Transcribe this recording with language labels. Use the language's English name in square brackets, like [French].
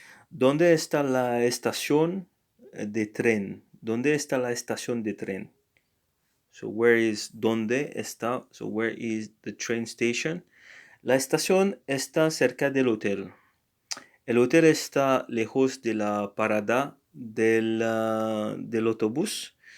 [Spanish] ¿Dónde está la estación de tren? ¿Dónde está la estación de tren? [English] So where is [Spanish] donde está? [English] So where is the train station? [Spanish] La estación está cerca del hotel. El hotel está lejos de la parada del autobús.